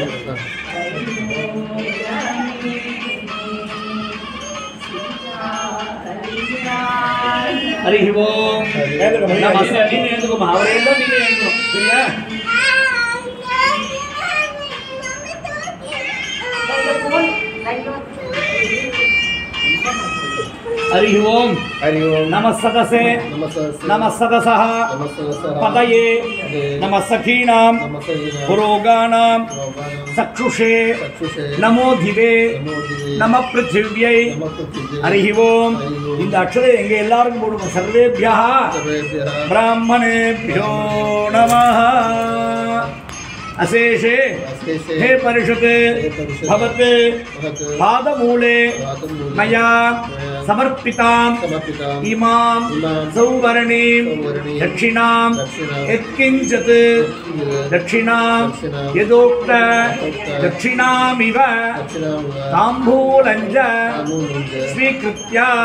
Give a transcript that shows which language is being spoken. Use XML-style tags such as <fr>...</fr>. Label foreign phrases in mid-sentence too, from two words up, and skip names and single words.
<sa>ஹரி ஓம்</sa> <ta>நீங்க எழுந்துக்கோமா அவரே தான் நீங்க எழுந்துக்கணும் சரியா</ta> <sa>हरि ओम नमः सदसे नमः सदसः पतये नमः सखीनां पुरोगानां चक्षुषे नमो दिवे नमः पृथिव्यै हरि ओम</sa> <ta>இந்த அக்ஷதை எங்க எல்லாருக்கும் போடுங்க</ta> <sa>सर्वेभ्यः ब्राह्मणेभ्यो नमः अशेषे हे परिषत् भवते पादमूले मया समर्पितां इमां सौवर्णीं दक्षिणां यत्किञ्चित् दक्षिणां यदोक्त दक्षिणामिव ताम्बूलं च स्वीकृत्य</sa>